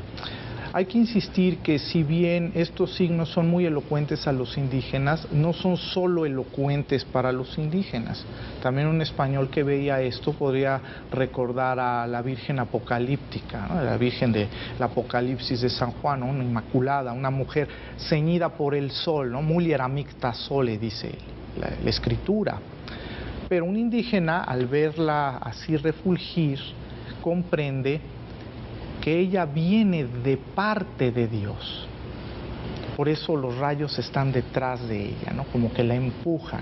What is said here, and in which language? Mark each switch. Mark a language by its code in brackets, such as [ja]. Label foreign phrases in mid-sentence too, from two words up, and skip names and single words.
[es] Hay que insistir que si bien estos signos son muy elocuentes a los indígenas, no son solo elocuentes para los indígenas. También un español que veía esto podría recordar a la Virgen Apocalíptica, ¿no? La Virgen del Apocalipsis de San Juan, ¿no? Una inmaculada, una mujer ceñida por el sol, ¿no? [la] Mulier amicta sole, [es] dice la escritura. Pero un indígena, al verla así refulgir, comprende que ella viene de parte de Dios. Por eso los rayos están detrás de ella, ¿no? Como que la empujan.